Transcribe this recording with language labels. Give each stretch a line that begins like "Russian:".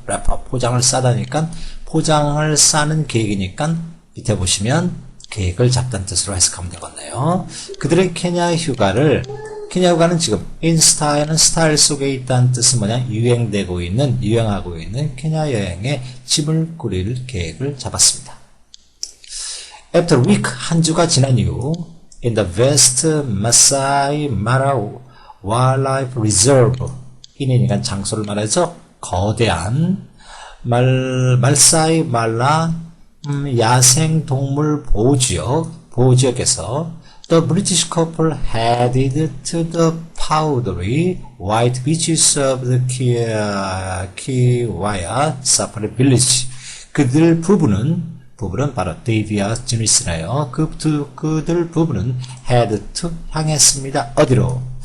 Korean: 랩업 포장을 싸다니까 포장을 싸는 계획이니까 밑에 보시면 계획을 잡다는 뜻으로 해석하면 되겠네요. 그들의 케냐 휴가는 지금
English: in style
Korean: 은 스타일 속에 있다는 뜻은 뭐냐? 유행하고 있는 케냐 여행에 짐을 꾸릴 계획을 잡았습니다.
English: After a week,
Korean: 한 주가 지난 이후
English: in the West Masai Mara Wildlife Reserve,
Korean: 이니까 장소를 말해서 거대한 말사이 말라 야생동물 보호지역에서
English: the British couple headed to the powdery white beaches of the Kiwaya Safari Village.
Korean: 그들 부부는 바로 데이비와 주니스네요. 그들 부부는
English: head to
Korean: 향했습니다. 어디로?